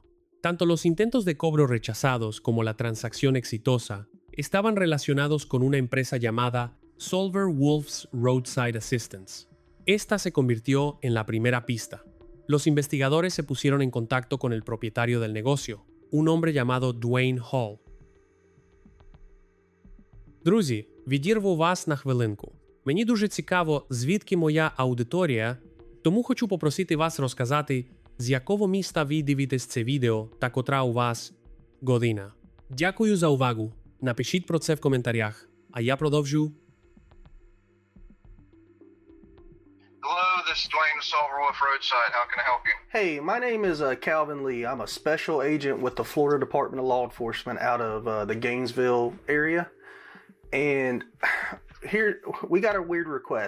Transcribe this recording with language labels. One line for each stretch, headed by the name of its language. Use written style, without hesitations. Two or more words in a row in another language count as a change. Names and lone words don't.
Spanish: Tanto los intentos de cobro rechazados como la transacción exitosa estaban relacionados con una empresa llamada Solver Wolf's Roadside Assistance. Esta se convirtió en la primera pista. Los investigadores se pusieron en contacto con el propietario del negocio, un hombre llamado Dwayne Hall.
Ukrainian: Друзі, відірву вас на хвилинку. Мені дуже цікаво, звідки моя аудиторія, тому хочу попросити вас розказати, з якого міста ви дивитесь це відео та котра у вас година. Дякую за увагу. Напишіть про це в коментарях, а я продовжу.
English: Hello, this is Dwayne Solver Wolf Roadside. How can I help you? Hey, my name is Calvin Lee. I'm a special agent with the Florida Department of Law Enforcement out of the Gainesville area. And here, we got a weird request.